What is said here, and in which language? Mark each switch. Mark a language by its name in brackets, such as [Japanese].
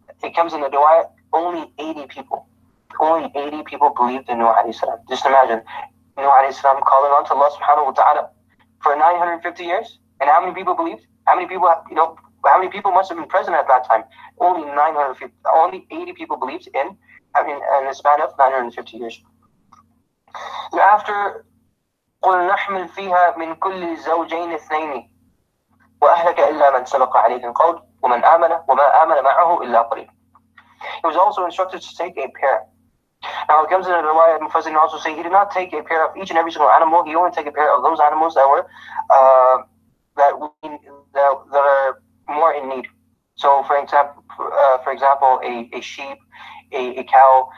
[English] It comes in the dua, only 80 people. Only 80 people believed in Nuh alayhi salam. Just imagine, Nuh alayhi salam calling on to Allah subhanahu wa ta'ala for 950 years. And how many people believed? How many people, how many people must have been present at that time? Only 80 people believed in a span of 950 years. After [Arabic] قل نحمل فيها من كل زوجين اثنين وأهلك إلا من سبق عليه القول ومن وما آمن معه إلا قليل. [English] He was also instructed to take a pair. Now it comes in the riwayah, Mufassirin also say he did not take a pair of each and every single animal. He only took a pair of those animals that were that are more in need. So for example, a sheep, a cow.